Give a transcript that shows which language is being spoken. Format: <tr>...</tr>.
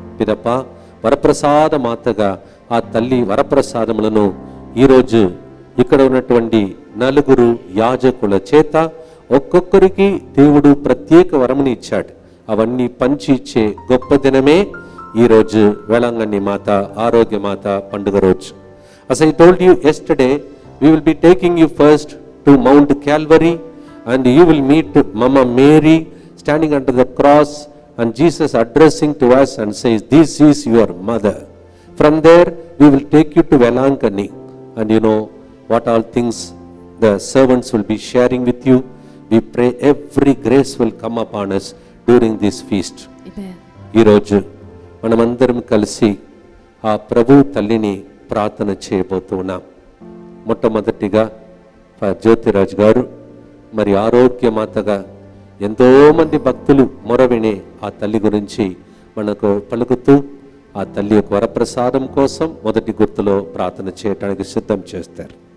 <te>పిదప వరప్రసాద మాతగా ఆ తల్లి వరప్రసాదములను ఈరోజు ఇక్కడ ఉన్నటువంటి 4 యాజకుల చేత ఒక్కొక్కరికి దేవుడు ప్రత్యేక వరముని ఇచ్చాడు. అవన్నీ పంచి ఇచ్చే గొప్ప దినమే ఈరోజు వేళాంగణి మాత ఆరోగ్య మాత పండుగ రోజు.</te> <en>As I told you yesterday, we will be taking you first to Mount Calvary and you will meet Mama Mary standing under the cross and Jesus addressing to us and says, "This is your mother." From there we will take you to Velangani and you know what all things the servants will be sharing with you. We pray every grace will come upon us during this feast. Amen.</en> <te>ఈరోజు మనమందరం కలిసి ఆ ప్రభు తల్లిని ప్రార్థన చేయబోతూ ఉన్నాం. మొట్టమొదటిగా జ్యోతిరాజ్ గారు మరి ఆరోగ్యమాతగా ఎంతోమంది భక్తులు మొరవినే ఆ తల్లి గురించి మనకు పలుకుతూ ఆ తల్లి యొక్క వరప్రసాదం కోసం మొదటి గుర్తులో ప్రార్థన చేయడానికి సిద్ధం చేస్తారు.</te>